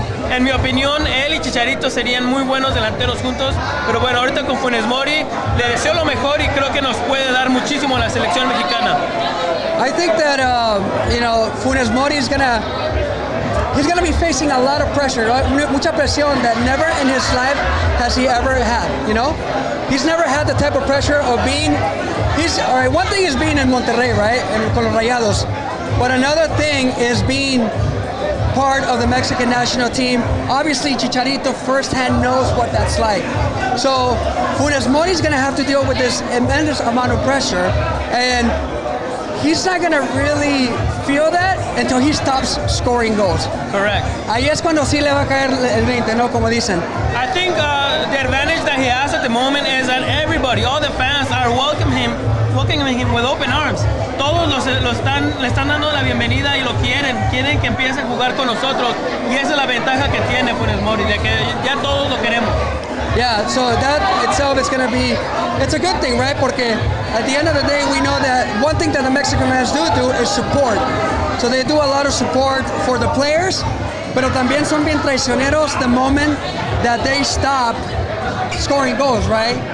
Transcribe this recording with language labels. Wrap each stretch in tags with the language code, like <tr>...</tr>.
<es>En mi opinión, él y Chicharito serían muy buenos delanteros juntos, pero bueno, ahorita con Funes Mori le deseo lo mejor y creo que nos puede dar muchísimo a la selección mexicana.</es> <en>I think that Funes Mori is he's gonna be facing a lot of pressure, right?</en> <es>Mucha presión</es> <en>that never in his life has he ever had. You know, he's never had the type of pressure of being. All right. One thing is being in Monterrey, right, and</en> <es>con los Rayados,</es> <en>but another thing is being part of the Mexican national team. Obviously, Chicharito firsthand knows what that's like. So Funes Mori is gonna have to deal with this immense amount of pressure, and he's not going to really feel that until he stops scoring goals. Correct.</en> <es>Ahí es cuando sí le va a caer el 20, ¿no? Como dicen.</es> <en>I think the advantage that he has at the moment is that everybody, all the fans, are welcoming him with open arms.</en> <es>Todos le están dando la bienvenida y lo quieren que empiece a jugar con nosotros. Y esa es la ventaja que tiene Funes Mori, de que ya todos lo queremos.</es> <en>Yeah, so that itself is going to be, it's a good thing, right? Porque at the end of the day, we know that one thing that the Mexican fans do is support. So they do a lot of support for the players,</en> <es>pero también son bien traicioneros</es> <en>the moment that they stop scoring goals, right?</en>